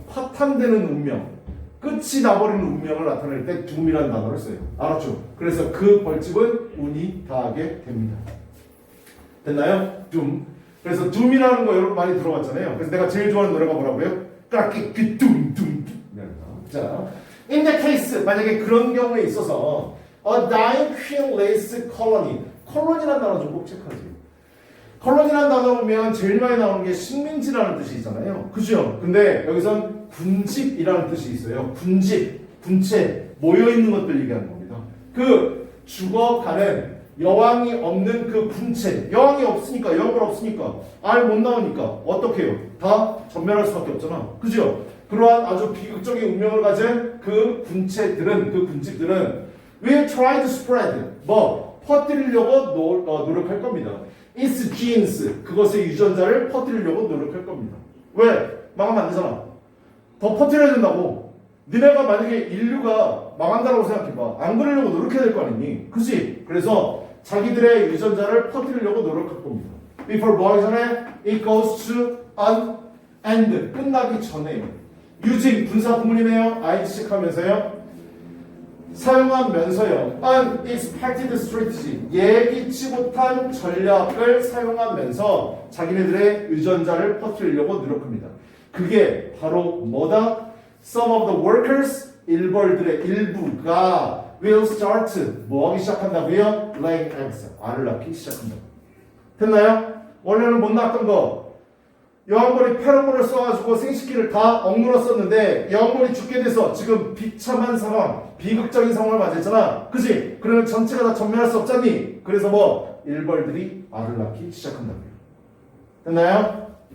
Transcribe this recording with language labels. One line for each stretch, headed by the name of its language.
Korean: 파탄되는 운명 끝이 나버리는 운명을 나타낼 때 doom이라는 단어를 써요. 알았죠? 그래서 그 벌집은 운이 다하게 됩니다. 됐나요? doom. 그래서 doom이라는 거 여러분 많이 들어봤잖아요. 그래서 내가 제일 좋아하는 노래가 뭐라고요? 까끼 doom. 자,
English: in the case
Korean: 만약에 그런 경우에 있어서
English: a dying queen lays colony.
Korean: 콜로니라는 단어 좀 꼭 체크하세요. 콜로니라는 단어 보면 제일 많이 나오는 게 식민지라는 뜻이 있잖아요. 그죠? 근데 여기선 군집이라는 뜻이 있어요. 군집, 군체, 모여있는 것들 얘기하는 겁니다. 그 죽어가는 여왕이 없는 그 군체, 여왕이 없으니까, 여왕이 없으니까, 알 못 나오니까 어떻게 해요? 다 전멸할 수밖에 없잖아. 그죠? 그러한 아주 비극적인 운명을 가진 그 군체들은, 그 군집들은
English: will try to spread,
Korean: 퍼뜨리려고 노력할 겁니다.
English: its genes,
Korean: 그것의 유전자를 퍼뜨리려고 노력할 겁니다. 왜? 망하면 안 되잖아. 더 퍼뜨려야 된다고. 니네가 만약에 인류가 망한다고 생각해봐. 안 그러려고 노력해야 될 거 아니니? 그치? 그래서 자기들의 유전자를 퍼뜨리려고 노력할 겁니다.
English: Before
Korean: 뭐 하기 전에
English: it goes to an end.
Korean: 끝나기 전에요. using 분사 구문이네요. ing 시작하면서요. 사용하면서요.
English: unexpected strategy.
Korean: 예기치 못한 전략을 사용하면서 자기네들의 유전자를 퍼뜨리려고 노력합니다. 그게 바로 뭐다?
English: Some of the workers,
Korean: 일벌들의 일부가
English: will start,
Korean: 뭐 하기 시작한다고요?
English: laying eggs,
Korean: 알을 낳기 시작한다고. 됐나요? 원래는 못 낳았던 거 여왕벌이 페로몬을 써가지고 생식기를 다 억눌렀었는데 여왕벌이 죽게 돼서 지금 비참한 상황, 비극적인 상황을 맞이했잖아. 그치? 그러면 전체가 다 전멸할 수 없잖니? 그래서 뭐 일벌들이 알을 낳기 시작한다고요. 됐나요?